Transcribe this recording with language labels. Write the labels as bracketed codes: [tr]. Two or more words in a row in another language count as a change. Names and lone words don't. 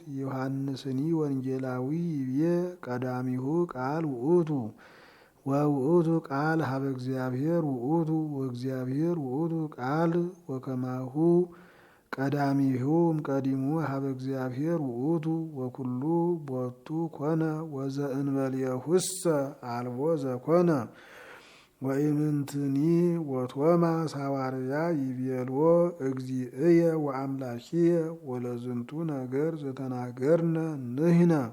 [gez] ዮሐንስኒ ወንጌላዊ ይብዬ ቀዳሚሁ ቃል ውእቱ ወውእቱ ቃል ሀበ እግዚአብሔር ውእቱ ወእግዚአብሔር ውእቱ ቃል ወከማሁ ቀዳሚሁ እምቀዲሙ ሀበ እግዚአብሔር ውእቱ ወኩሉ ቦቱ ኮነ ወዘእንበሌሁሰ አልቦ ዘኮነ ወኢምንትኒ ወቶማስ ሐዋርያ ይቤልዎ እግዚእየ ወአምላኪየ ወለዝንቱ ነገር ዘተናገርነ ንሕነ